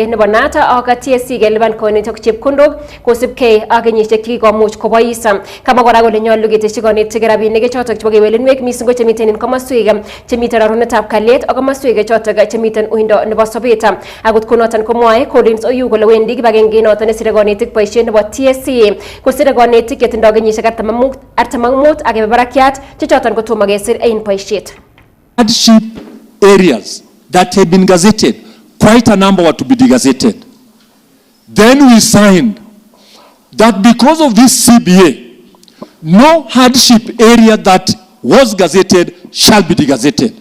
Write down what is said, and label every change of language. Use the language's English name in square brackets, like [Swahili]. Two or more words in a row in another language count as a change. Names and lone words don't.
[Kalenjin] nebo NAT ak TSC kelipan konetik chepkondok kosibgei ak kenyisiek chekikomuch kobois kama kora kole nyolu keteshi konetik rabinik chotok chebo kewelinwek mising ko chemiten en komoswek chemiten rorunetab kalyet ak komoswek chotok chemiten uindo nebo sobet akot konoton komwae Collins Oyu kole wendi kibagenge noton nesire konetik boisiet nebo TSC kosire konetik chetindoi kenyisiek 45 ak barakiat che choton kotomo kesir en boisiet. [English] Hardship areas that have been gazetted, quite a number were to be degazetted. Then we signed that because of this CBA, no hardship area that was gazetted shall be degazetted.